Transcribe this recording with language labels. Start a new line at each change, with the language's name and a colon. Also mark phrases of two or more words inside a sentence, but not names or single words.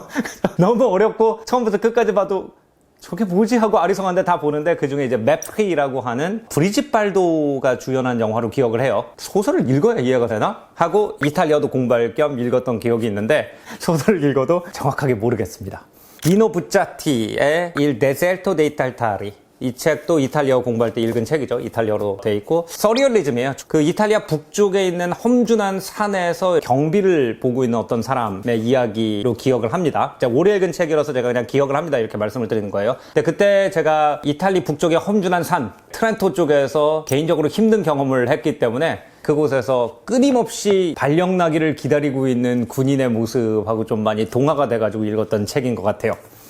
Korean: 너무 어렵고 처음부터 끝까지 봐도 저게 뭐지 하고 아리송한데 다 보는데, 그 중에 이제 메프리라고 하는 브리짓 발도가 주연한 영화로 기억을 해요. 소설을 읽어야 이해가 되나? 하고 이탈리아도 공부할 겸 읽었던 기억이 있는데, 소설을 읽어도 정확하게 모르겠습니다. 디노 부짜티의 Il deserto dei tartari. 이 책도 이탈리아어 공부할 때 읽은 책이죠. 이탈리아로 돼 있고, 서리얼리즘이에요. 그 이탈리아 북쪽에 있는 험준한 산에서 경비를 보고 있는 어떤 사람의 이야기로 기억을 합니다. 제가 오래 읽은 책이라서 제가 그냥 기억을 합니다, 이렇게 말씀을 드리는 거예요. 근데 그때 제가 이탈리 북쪽의 험준한 산, 트렌토 쪽에서 개인적으로 힘든 경험을 했기 때문에 그곳에서 끊임없이 발령나기를 기다리고 있는 군인의 모습하고 좀 많이 동화가 돼가지고 읽었던 책인 것 같아요.